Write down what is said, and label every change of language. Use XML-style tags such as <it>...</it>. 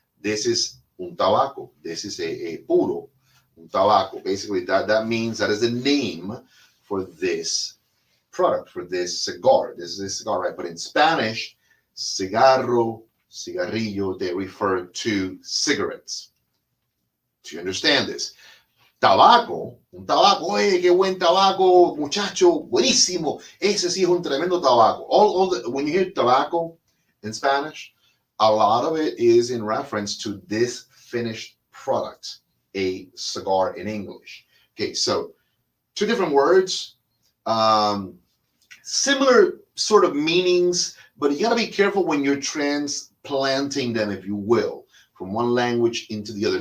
<en>This is un tabaco. This is a puro, un tabaco. Basically, that means that is the name for this product, for this cigar. This is a cigar, right? But in Spanish, cigarro, cigarrillo, they refer to cigarettes. Do you understand this?</en> <es>Tabaco, un tabaco, qué buen tabaco, muchacho, buenísimo. Ese sí es un tremendo tabaco.</es> <en>When you hear tobacco in Spanish, a lot of it is in reference to this finished product, a cigar in English. Okay, so two different words, similar sort of meanings, but you got to be careful when you're transplanting them, if you will, from one language into the other.</en>